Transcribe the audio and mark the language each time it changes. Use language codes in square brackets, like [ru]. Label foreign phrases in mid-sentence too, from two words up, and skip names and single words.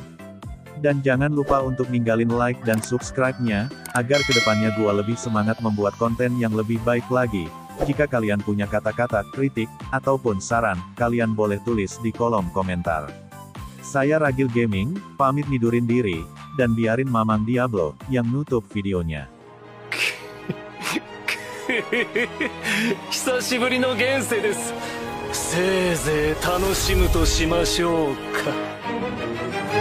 [id] Dan jangan lupa untuk ninggalin like dan subscribe-nya, agar kedepannya gua lebih semangat membuat konten yang lebih baik lagi. Jika kalian punya kata-kata, kritik, ataupun saran, kalian boleh tulis di kolom komentar. Saya Ragil Gaming, pamit nidurin diri, dan biarin Mamang Diablo, yang nutup videonya. [ja] 久しぶりの現世です。せいぜい楽しむとしましょうか。